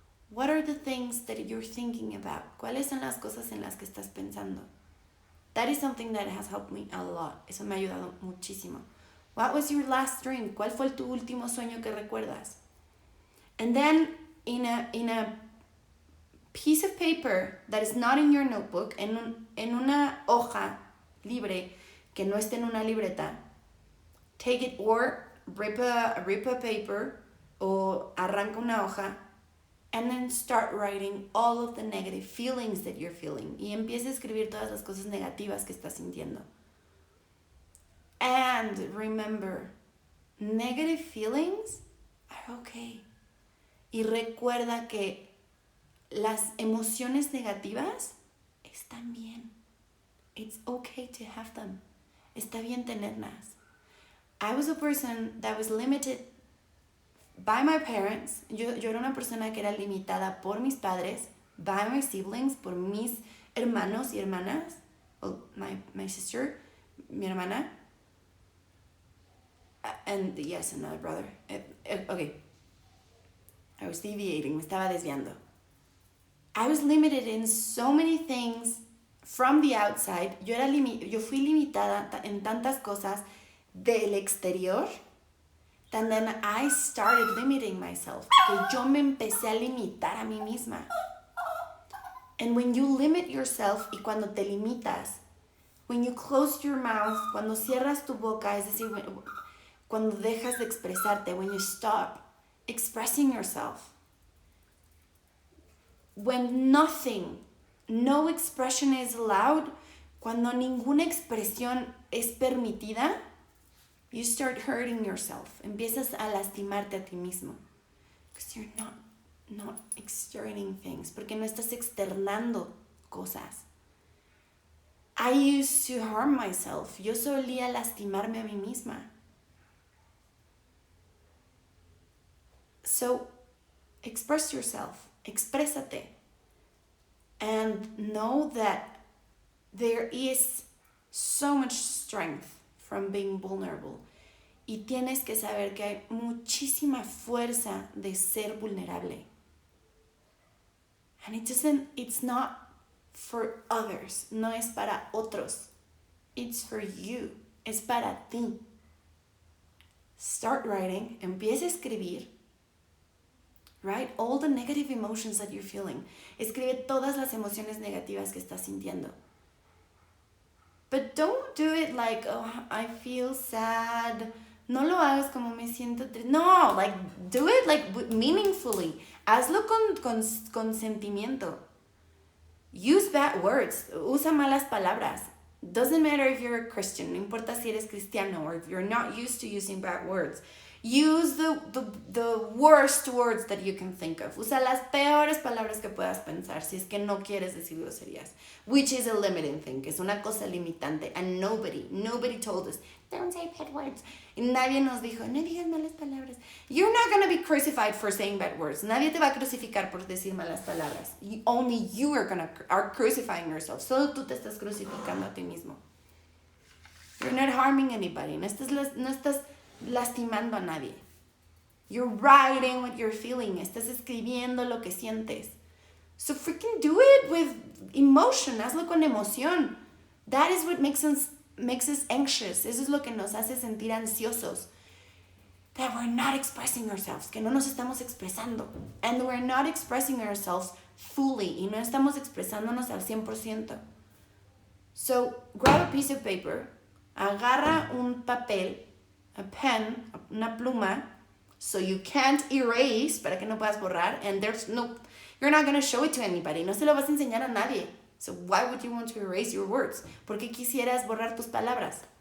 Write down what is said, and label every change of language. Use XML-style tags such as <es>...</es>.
<en>What are the things that you're thinking about?</en> <es>¿Cuáles son las cosas en las que estás pensando?</es> <en>That is something that has helped me a lot.</en> <es>Eso me ha ayudado muchísimo.</es> <en>What was your last dream?</en> <es>¿Cuál fue tu último sueño que recuerdas?</es> <en>And then in a piece of paper that is not in your notebook,</en> <es>en una hoja libre que no esté en una libreta,</es> <en>take it or rip a paper</en> <es>o arranca una hoja,</es> <en>and then start writing all of the negative feelings that you're feeling.</en> <es>Y empieza a escribir todas las cosas negativas que estás sintiendo.</es> <en>And remember, negative feelings are okay.</en> <es>Y recuerda que las emociones negativas están bien.</es> <en>It's okay to have them.</en> <es>Está bien tenerlas.</es> <en>I was a person that was limited by my parents.</en> <es>Yo era una persona que era limitada por mis padres,</es> <en>by my siblings,</en> <es>por mis hermanos y hermanas,</es> <en>well, my sister,</en> <es>mi hermana,</es> <en>and yes, another brother. Okay, I was deviating,</en> <es>me estaba desviando.</es> <en>I was limited in so many things from the outside.</en> <es>Yo fui limitada en tantas cosas del exterior.</es> <en>And then I started limiting myself.</en> <es>Que yo me empecé a limitar a mí misma.</es> <en>And when you limit yourself,</en> <es>y cuando te limitas,</es> <en>when you close your mouth,</en> <es>cuando cierras tu boca, es decir, cuando dejas de expresarte,</es> <en>when you stop expressing yourself, when no expression is allowed,</en> <es>cuando ninguna expresión es permitida,</es> <en>you start hurting yourself.</en> <es>Empiezas a lastimarte a ti mismo.</es> <en>Because you're not externing things.</en> <es>Porque no estás externando cosas.</es> <en>I used to harm myself.</en> <es>Yo solía lastimarme a mí misma.</es> <en>So, express yourself.</en> <es>Exprésate.</es> <en>And know that there is so much strength from being vulnerable.</en> <es>Y tienes que saber que hay muchísima fuerza de ser vulnerable.</es> <en>And it's not for others.</en> <es>No es para otros.</es> <en>It's for you.</en> <es>Es para ti.</es> <en>Start writing.</en> <es>Empieza a escribir.</es> <en>Write all the negative emotions that you're feeling.</en> <es>Escribe todas las emociones negativas que estás sintiendo.</es> <en>But don't do it like, oh, I feel sad.</en> <es>No lo hagas como me siento triste.</es> <en>No, like, do it like meaningfully.</en> <es>Hazlo con sentimiento.</es> <en>Use bad words.</en> <es>Usa malas palabras.</es> <en>Doesn't matter if you're a Christian.</en> <es>No importa si eres cristiano</es> <en>or if you're not used to using bad words. Use the worst words that you can think of.</en> <es>Usa las peores palabras que puedas pensar si es que no quieres decir groserías.</es> <en>Which is a limiting thing,</en> <es>que es una cosa limitante.</es> <en>And nobody told us, don't say bad words.</en> <es>Y nadie nos dijo, no digas malas palabras.</es> <en>You're not going to be crucified for saying bad words.</en> <es>Nadie te va a crucificar por decir malas palabras.</es> <en>Only you are crucifying yourself.</en> <es>Solo tú te estás crucificando a ti mismo.</es> <en>You're not harming anybody.</en> <es>No estás lastimando a nadie.</es> <en>You're writing what you're feeling.</en> <es>Estás escribiendo lo que sientes.</es> <en>So freaking do it with emotion.</en> <es>Hazlo con emoción.</es> <en>That is what makes us anxious.</en> <es>Eso es lo que nos hace sentir ansiosos.</es> <en>That we're not expressing ourselves.</en> <es>Que no nos estamos expresando.</es> <en>And we're not expressing ourselves fully.</en> <es>Y no estamos expresándonos al 100%.</es> <en>So grab a piece of paper.</en> <es>Agarra un papel.</es> <en>A pen.</en> <es>Una pluma.</es> <en>So you can't erase.</en> <es>Para que no puedas borrar.</es> <en>And you're not going to show it to anybody.</en> <es>No se lo vas a enseñar a nadie.</es> <en>So why would you want to erase your words?</en> <es>¿Por qué quisieras borrar tus palabras?</es>